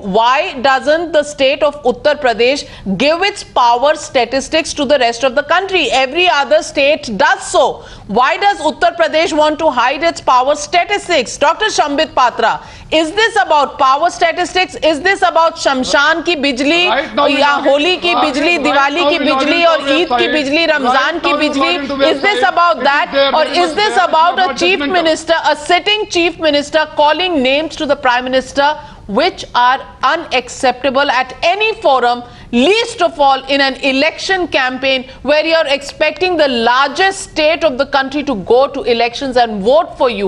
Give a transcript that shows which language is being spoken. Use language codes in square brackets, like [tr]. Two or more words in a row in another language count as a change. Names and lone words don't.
[en] Why doesn't the state of Uttar Pradesh give its power statistics to the rest of the country? Every other state does so. Why does Uttar Pradesh want to hide its power statistics? Dr. Sambit Patra, is this about power statistics? Is this about [hi] शमशान की बिजली, या होली की बिजली, दिवाली की बिजली, [en] or [hi] ईद की बिजली, रमज़ान की बिजली? [en] Is this about that, or is this about a chief minister, a sitting chief minister calling names to the Prime Minister which are unacceptable at any forum, least of all in an election campaign where you're expecting the largest state of the country to go to elections and vote for you?